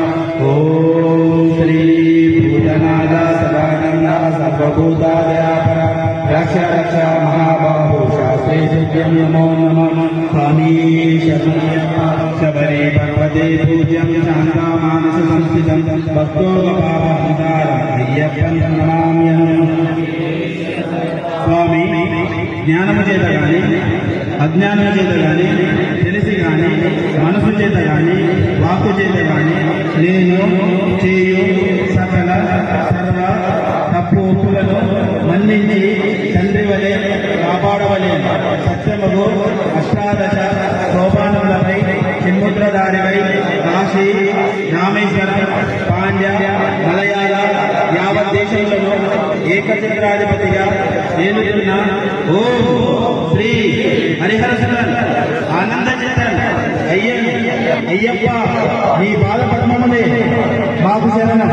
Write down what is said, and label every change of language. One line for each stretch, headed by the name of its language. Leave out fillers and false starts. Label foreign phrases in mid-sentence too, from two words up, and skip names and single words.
Sanskrit: ॐ श्री भूतनाथ सदानन्द सर्वभूतादयापरा रक्ष रक्ष महाबाहु शास्त्रे दिव्यं नमो नमः। स्वामी शरणय्यप्पा। शबरे पर्वते पूज्यं शान्तामानसंस्थितं भक्तोपपापहन्तारम् अय्यप्पं प्रणमाम्यहम्।
Telugu: స్వామి జ్ఞానము చేత గాని అజ్ఞానము చేత గాని తెలిసి గాని మనసు చేత గాని వాక్కు చేత గాని నేను చేయు సకల సర్వ తప్పు ఒప్పులను మన్నించి తండ్రి వలె కాపాడవలే సత్యముగు అష్టాదశ సోపానములపై చిన్ముద్రధారిపై కాశీ రామేశ్వరం పాండ్య మలయాళ యావత్ దేశంలో ఏకఛత్రాధిపతిగా ఏలుతున్న ఓం శ్రీ హరిహర సుందర్ ఆనంద చిత్తన్ అయ్యప్ప నీ పాద పద్మములే మాకు శరణం.